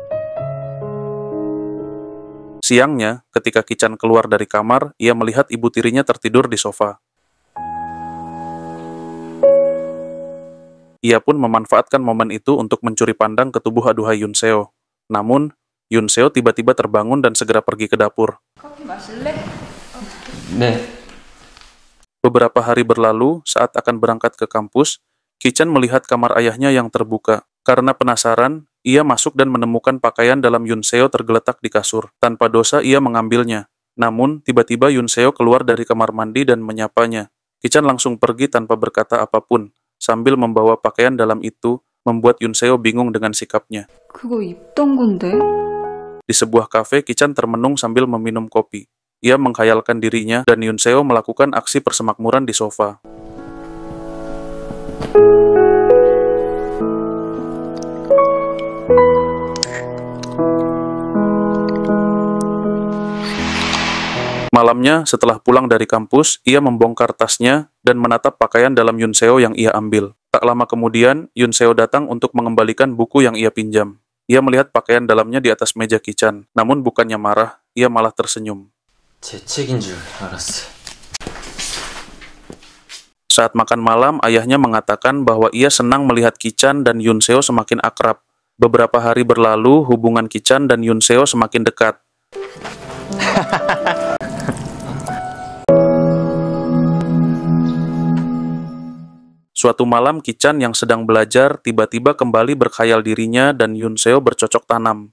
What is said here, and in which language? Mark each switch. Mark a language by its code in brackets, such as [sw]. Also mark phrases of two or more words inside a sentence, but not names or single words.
[id] Siangnya, ketika Kichan keluar dari kamar, ia melihat ibu tirinya tertidur di sofa. Ia pun memanfaatkan momen itu untuk mencuri pandang ke tubuh aduhai Yun Seo. Namun, Yun Seo tiba-tiba terbangun dan segera pergi ke dapur. [ko] 커피 마실래? 네. [id] Beberapa hari berlalu, saat akan berangkat ke kampus, Kichan melihat kamar ayahnya yang terbuka. Karena penasaran, ia masuk dan menemukan pakaian dalam Yun Seo tergeletak di kasur. Tanpa dosa, ia mengambilnya. Namun, tiba-tiba Yun Seo keluar dari kamar mandi dan menyapanya. Kichan langsung pergi tanpa berkata apapun, sambil membawa pakaian dalam itu, membuat Yun Seo bingung dengan sikapnya. [ko] 그거 입던 건데. [id] Di sebuah kafe, Kichan termenung sambil meminum kopi. Ia menghayalkan dirinya dan Yun Seo melakukan aksi persemakmuran di sofa. Malamnya, setelah pulang dari kampus, ia membongkar tasnya dan menatap pakaian dalam Yun Seo yang ia ambil. Tak lama kemudian, Yun Seo datang untuk mengembalikan buku yang ia pinjam. Ia melihat pakaian dalamnya di atas meja Kichan, namun bukannya marah, ia malah tersenyum. [ko] 재채기인 줄 알았어. [id] Saat makan malam, ayahnya mengatakan bahwa ia senang melihat Kichan dan Yun Seo semakin akrab. Beberapa hari berlalu, hubungan Kichan dan Yun Seo semakin dekat. Suatu malam, Kichan yang sedang belajar tiba-tiba kembali berkhayal dirinya dan Yun Seo bercocok tanam.